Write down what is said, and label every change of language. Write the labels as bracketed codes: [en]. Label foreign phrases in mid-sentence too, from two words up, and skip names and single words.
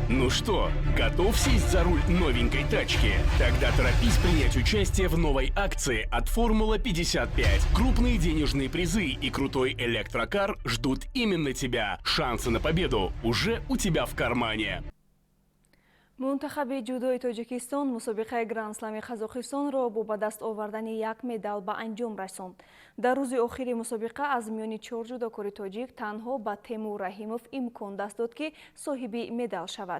[ru] Ну что, готов сесть за руль новенькой тачки? Тогда торопись принять участие в новой акции от Формула 55. Крупные денежные призы и крутой электрокар ждут именно тебя. Шансы на победу уже у тебя в кармане. [tg] Мунтахаби ҷудои Тоҷикистон мусобиқаи Гранд-слами Қазоқистонро бо ба даст овардани як медал ба анҷом расонд. Дар рӯзи охири мусобиқа аз миёни 4 ҷудокори тоҷик танҳо ба Темур Раҳимов имкон даст дод ки соҳиби медал шавад.